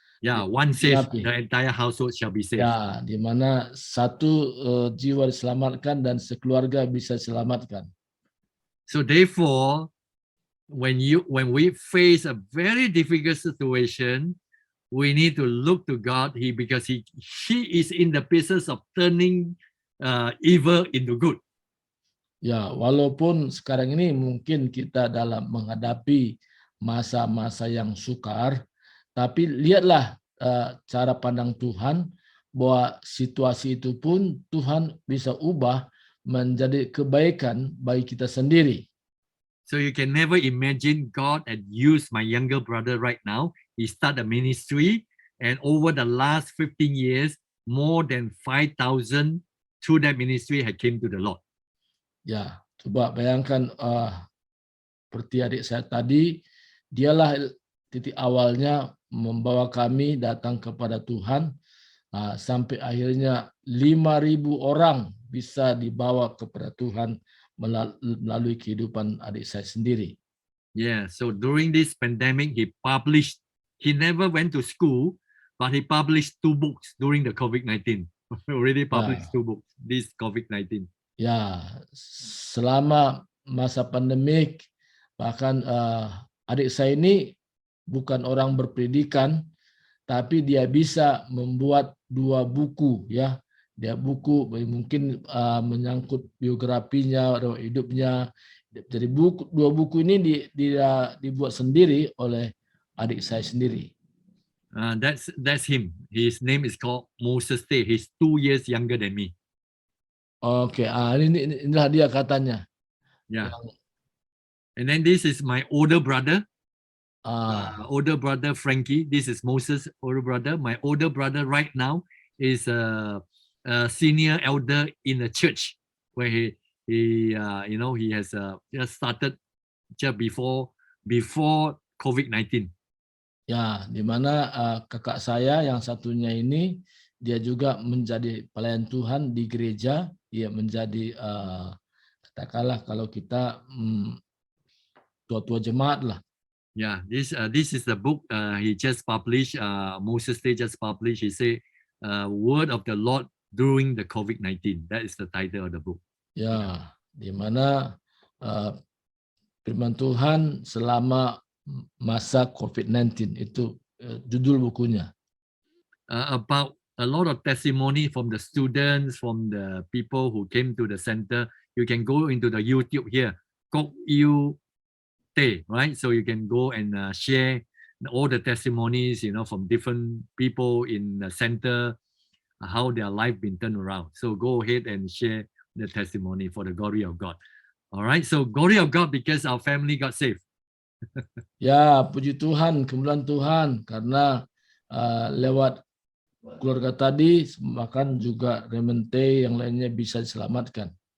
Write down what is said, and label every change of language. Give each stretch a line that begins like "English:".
English: Yeah, one saves, the entire household shall be saved.
Indonesian: Ya, di mana satu jiwa diselamatkan dan sekeluarga bisa diselamatkan.
English: So therefore, when we face a very difficult situation, we need to look to God because he is in the business of turning evil into good.
Indonesian: Ya, walaupun sekarang ini mungkin kita dalam menghadapi masa-masa yang sukar, tapi lihatlah cara pandang Tuhan bahwa situasi itu pun Tuhan bisa ubah menjadi kebaikan bagi kita sendiri.
English: So you can never imagine God had used my younger brother right now. He started a ministry, and over the last 15 years, more than 5,000 through that ministry had came to the Lord.
Indonesian: Ya, coba bayangkan seperti adik saya tadi, dialah titik awalnya membawa kami datang kepada Tuhan sampai akhirnya 5.000 orang bisa dibawa kepada Tuhan melalui kehidupan adik saya sendiri.
English: Yeah, so during this pandemic, he never went to school, but he published 2 books during the COVID-19. Already published 2 books, this COVID-19.
Indonesian: Ya, selama masa pandemik, bahkan adik saya ini bukan orang berpendidikan, tapi dia bisa membuat 2 buku, ya. Dia buku mungkin menyangkut biografinya, hidupnya. Jadi 2 buku ini dibuat sendiri oleh adik saya sendiri.
English: That's him. His name is called Moses Tay. He's 2 years younger than me.
Indonesian: Oke, inilah dia katanya. Yeah. Yang,
English: And then this is my older brother. ah, Older brother Frankie. This is Moses' older brother. My older brother right now is a senior elder in the church where he has just started just before COVID-19.
Indonesian: ya, di mana kakak saya yang satunya ini dia juga menjadi pelayan Tuhan di gereja, dia menjadi katakanlah kalau kita tua-tua jemaat lah.
English: Yeah, this is the book he just published. Moses Day just published. He said, "Word of the Lord during the COVID-19." That is the title of the book. Ya, di mana firman Tuhan selama masa COVID-19 itu judul bukunya. About a lot of testimony from the students, from the people who came to the center. You can go into the YouTube here, Kok Yu Tay, right? So you can go and share all the testimonies, from different people in the center, how their life been turned around. So go ahead and share the testimony for the glory of God. All right. So glory of God because our family got saved.
Indonesian: Ya, puji Tuhan, kemuliaan Tuhan karena lewat keluarga tadi, bahkan juga Remente yang lainnya bisa diselamatkan.